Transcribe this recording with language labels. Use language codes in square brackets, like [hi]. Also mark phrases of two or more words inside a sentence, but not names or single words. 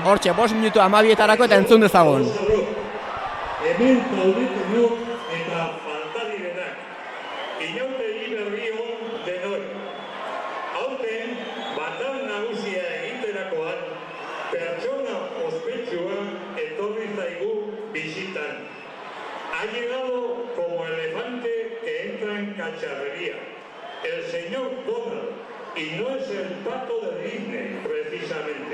[eu] Hortxe, 5 minutu 12etarako eta entzun dezagun. Hemen taldeko eta falta direnak. Inauteri berri on denoi. Aurten, batal nagusia egiterakoan, pertsona ospetsua etorri zaigu bisitan. [es] Ha llegado como elefante que entra en cacharrería. El señor Donald, y no es el pato de Disney, precisamente.